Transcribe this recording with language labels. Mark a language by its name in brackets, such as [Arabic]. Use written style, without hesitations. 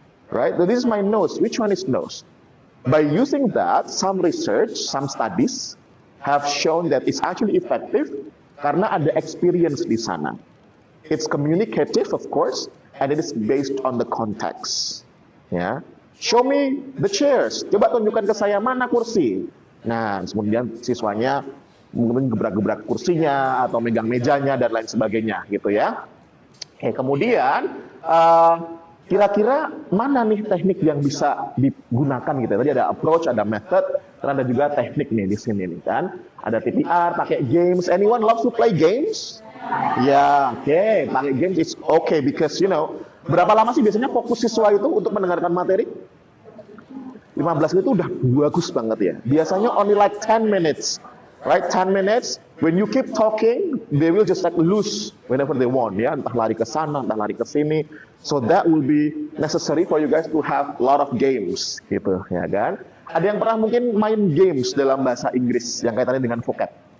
[English] Right, so this is my nose, which one is nose? By using that, some research, some studies have shown that it's actually effective [Indonesian] karena ada experience di sana. [English] It's communicative, of course, and it is based on the context. [Indonesian] Ya, [English] show me the chairs. [Indonesian] Coba tunjukkan ke saya mana kursi. Nah, kemudian siswanya mungkin gebrak-gebrak kursinya atau megang mejanya dan lain sebagainya, gitu ya. Oke, kemudian kira-kira mana nih teknik yang bisa digunakan gitu? Tadi ada approach, ada method, dan ada juga teknik nih di sini nih kan. Ada TPR, pakai games. [English] Anyone loves to play games? [Indonesian] Ya, oke. Pakai games [English] is okay because [Indonesian] berapa lama sih biasanya fokus siswa itu untuk mendengarkan materi? 15 menit itu udah bagus banget ya. Biasanya [English] only like 10 minutes. Right, 10 minutes. When you keep talking, they will just like lose whenever they want, ya. [Indonesian] Entah lari ke sana, entah lari ke sini. [English] So that will be necessary for you guys to have a lot of games, [Indonesian] gitu, ya kan? Ada yang pernah mungkin main games dalam bahasa Inggris yang kaitannya dengan vocab?